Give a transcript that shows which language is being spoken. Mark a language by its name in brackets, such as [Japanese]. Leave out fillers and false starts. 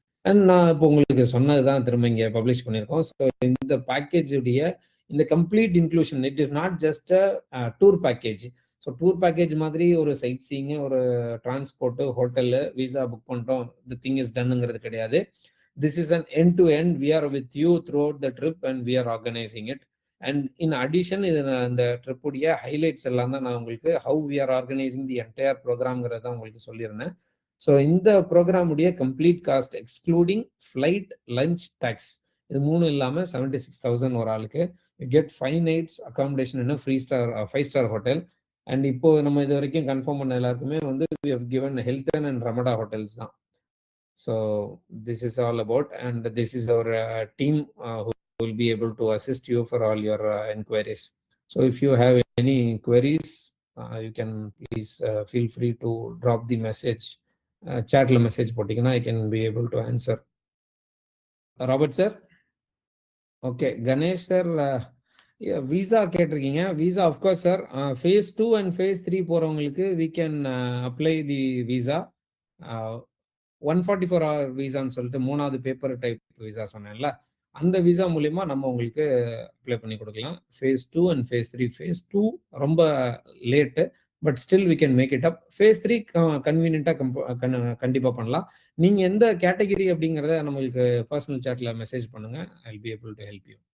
[Tamil] And நான் இப்போ உங்களுக்கு சொன்னது தான் திரும்ப இங்கே பப்ளிஷ் பண்ணியிருக்கோம். ஸோ இந்த பேக்கேஜுடைய இந்த complete inclusion, [English] It is not just a tour package. [Tamil] So tour package மாதிரி ஒரு சைட் சீயிங்கு, ஒரு டிரான்ஸ்போர்ட்டு, ஹோட்டலு, விசா புக் பண்ணிட்டோம், [English] the thing is டன்னுங்கிறது [Tamil] கிடையாது. [English] This is an end-to-end. We are with you throughout the trip and we are organizing it. And in addition, [Tamil] இந்த ட்ரிப்புடைய highlights எல்லாம் தான் நான் உங்களுக்கு [English] how we are organizing the entire programங்கிறத [Tamil] உங்களுக்கு சொல்லியிருந்தேன். So இந்த ப்ரோக்ராமுடைய complete cost excluding flight, lunch, tax, இது 3 இல்லாமல் 76,000 ஒரு ஆளுக்கு. [English] You get 5 nights accommodation in 5-star hotel. [Tamil] And இப்போ நம்ம இது வரைக்கும் கன்ஃபார்ம் பண்ண எல்லாருக்குமே வந்து [English] we have given Hilton and Ramada hotels [Tamil] தான். [English] So this is all about, and this is our team who will be able to assist you for all your inquiries. So if you have any queries, you can please feel free to drop the message, [Tamil] chat la message pottingna [English] I can be able to answer. [Tamil] Robert sir, okay. Ganesh sir, visa கேட்டிருக்கீங்க. [English] visa of course sir, phase 2 and phase 3 போறவங்களுக்கு we can apply the visa. [Tamil] 144 hour விசான்னு சொல்லிட்டு 3வது paper type visa சொன்னேன்ல, அந்த visa மூலிமா நம்ம உங்களுக்கு apply பண்ணி கொடுக்கலாம். [English] Phase 2 and phase 3. Phase 2 [Tamil] ரொம்ப late, [English] But still we can make it up. [Tamil] Face 3 கன்வீனியன்ட்டாக கண்டிப்பாக பண்ணலாம். நீங்கள் எந்த கேட்டகிரி அப்படிங்கிறத நம்மளுக்கு பர்சனல் சாட்டில் மெசேஜ் பண்ணுங்கள். [English] I will be able to help you.